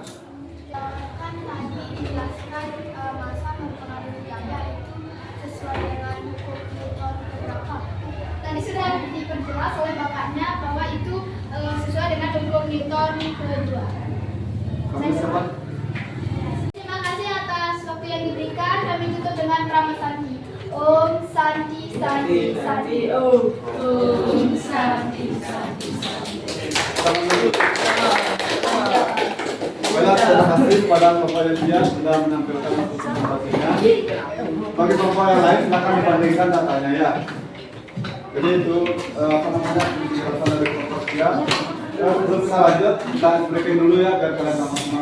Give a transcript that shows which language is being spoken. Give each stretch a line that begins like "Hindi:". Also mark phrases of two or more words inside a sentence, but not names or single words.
Indonesian: Kan tadi dijelaskan masa mempengaruhi gaya itu sesuai dengan hukum Newton keberapa. Tadi sudah diperjelas oleh bapaknya bahwa itu sesuai dengan hukum Newton kedua. Kamu siapa? Terima kasih atas waktu yang diberikan. Kami tutup dengan Prama Santi.
Sanskrit: Om Santi Santi Santi. Om Santi Santi Santi.
Indonesian: Baiklah, terima kasih kepada Bapak Yudhya sudah menampilkan presentasinya. Bagi Bapak yang lain silakan dibandingkan datanya ya. Jadi itu apa namanya penjelasan dari Bapak Yudhya. Sebelum kita lanjut, kita breaking dulu ya biar kalian sama-sama.